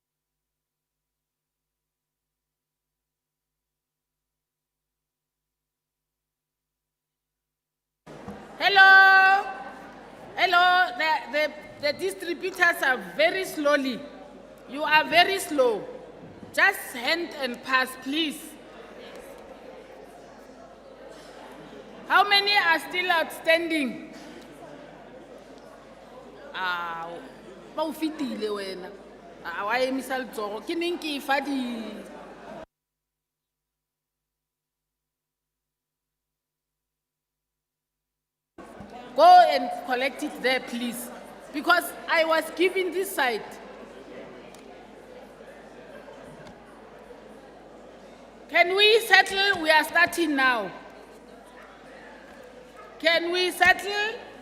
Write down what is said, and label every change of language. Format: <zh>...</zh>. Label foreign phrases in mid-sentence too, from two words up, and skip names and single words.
<en>Hello. Hello. The distributors are very slowly. You are very slow. Just hand and pass, please. How many are still outstanding?</en> <tn>Ba o fitile wena. Wa emisa letsogo. Ke neng ke fa di</tn> <en>Go and collect it there, please. Because I was given this side. Can we settle? We are starting now. Can we settle?</en>